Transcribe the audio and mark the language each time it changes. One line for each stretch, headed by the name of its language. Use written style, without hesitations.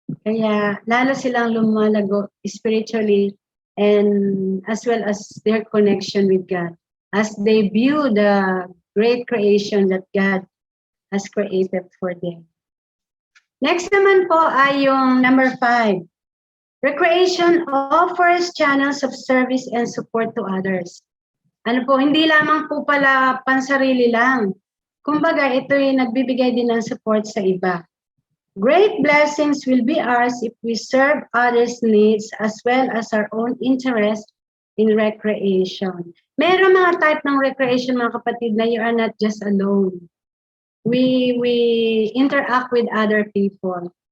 Filipino: Kaya lalo silang lumalago
English: spiritually and as well as their connection with God as they view the great creation that God has created for them. Next
Filipino: naman po ay yung
English: number 5. Recreation offers channels of service and support to others.
Filipino: Ano po, hindi lamang po pala pansarili lang. Kumbaga, ito yung nagbibigay din ng support sa iba.
English: Great blessings will be ours if we serve others' needs as well as our own interest in recreation.
Filipino: Meron mga type ng recreation, mga kapatid, na
English: you are not just alone. We interact with other people.